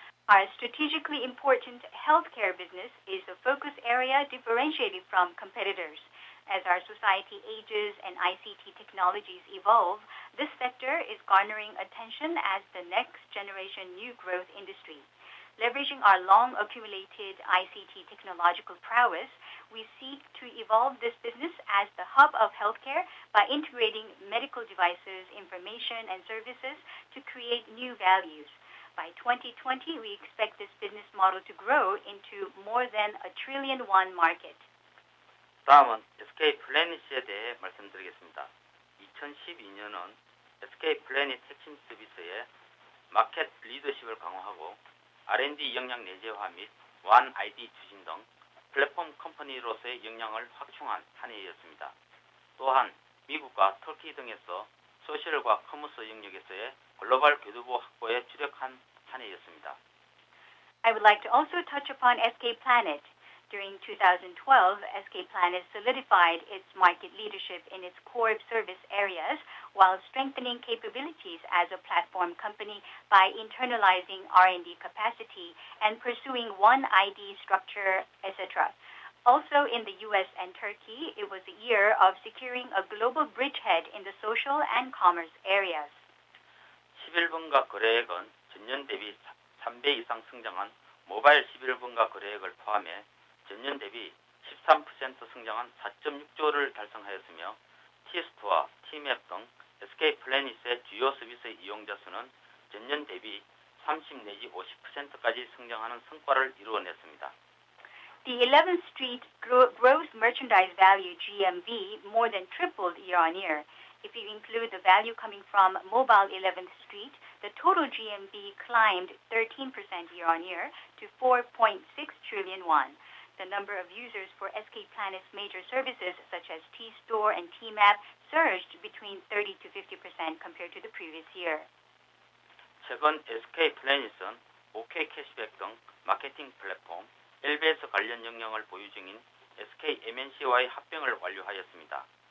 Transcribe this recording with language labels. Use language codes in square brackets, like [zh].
[en] Our strategically important healthcare business is a focus area differentiated from competitors. As our society ages and ICT technologies evolve, this sector is garnering attention as the next generation new growth industry. Leveraging our long accumulated ICT technological prowess, we seek to evolve this business as the hub of healthcare by integrating medical devices, information, and services to create new values. By 2020, we expect this business model to grow into more than $1 trillion market. [ko] 다음은 SK 플래닛에 대해 말씀드리겠습니다. 2012년은 SK 플래닛 핵심 서비스의 마켓 리더십을 강화하고 R&D 역량 내재화 및 One ID 추진 등 플랫폼 컴퍼니로서의 역량을 확충한 한 해였습니다. 또한 미국과 터키 등에서 소셜과 커머스 영역에서의 글로벌 교두보 확보에 주력한 한 해였습니다. [en] I would like to also touch upon SK Planet. During 2012, SK Planet solidified its market leadership in its core service areas while strengthening capabilities as a platform company by internalizing R&D capacity and pursuing one ID structure, etc. Also in the US and Turkey, it was a year of securing a global bridgehead in the social and commerce areas. [ko] 11분가 거래액은 전년 대비 3배 이상 성장한 모바일 11분가 거래액을 포함해 전년 대비 13% 성장한 4.6조를 달성하였으며 T스토어, T맵 등 SK 플래닛의 주요 서비스 이용자 수는 전년 대비 30 내지 50%까지 성장하는 성과를 이루어냈습니다. [en] The 11th Street gross merchandise value GMV more than tripled year on year. If you include the value coming from mobile 11th Street, the total GMV climbed 13% year on year to 4.6 trillion won. The number of users for SK Planet's major services such as T-Store and Tmap surged between 30 to 50% compared to the previous year. [ko] 최근 SK 플래닛은 OK 캐시백 등 마케팅 플랫폼 LBS 관련 역량을 보유 중인 SK MNC와의 합병을 완료하였습니다.